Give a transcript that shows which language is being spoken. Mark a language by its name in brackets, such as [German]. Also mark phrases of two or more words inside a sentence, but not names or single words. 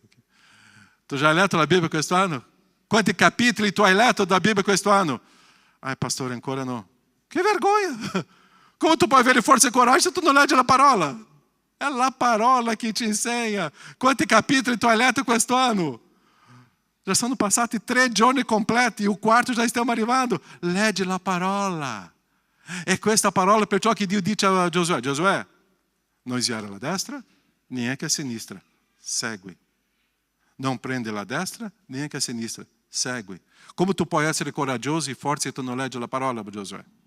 [Italian] Tu já hai letto la Bibbia questo anno? Quanti capitoli tu hai letto da Bibbia questo anno? Pastore, ancora no. Che vergogna! Come tu puoi avere forza e coragem se tu non leggi la parola? È la parola che ti insegna. Quanti capitoli tu hai letto questo anno? Já sono passati 3 giorni completi, o 4º já stiamo arrivando. Leggi la parola. E questa parola perciò che Dio dice a Giosuè: Giosuè, non sviare alla destra, neanche a sinistra. Segui. Non prende la destra, neanche a sinistra. Segui. Come tu puoi essere coraggioso e forte se tu non leggi la parola, Giosuè?